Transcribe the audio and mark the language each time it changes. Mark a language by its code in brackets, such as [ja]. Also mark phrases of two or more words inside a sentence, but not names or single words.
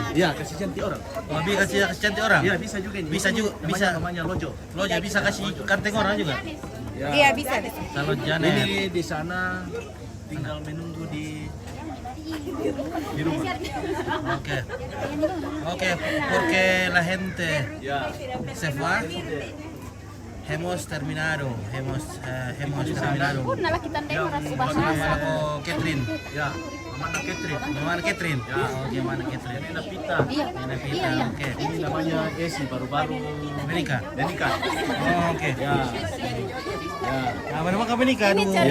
[id] Iya, kasih cantik orang. Oh, bisa kasih cantik orang. Iya, bisa juga ini. Bisa juga, bisa. Namanya Lojo. Lojo bisa kasih kanteng orang juga. Ya. Iya, bisa. Kalau Janet. Ini di sana tinggal menunggu di rumah. Oke, [es] porque la gente [id] Ya. [es] se va Hemos terminado. Hemos terminado. [id] Una lagi tanda yang harus bahasa. Oh, Catherine. Ya, Mana Catherine. Mana Catherine? Ya. Oke, mana Catherine? Ini Napita. Iya. Pita. Oke. Ini namanya Esi, baru-baru Menikah. menikah. Oh, oke. Ya. Ya. Nah, mana kamu menikah? Ini Aduh. cari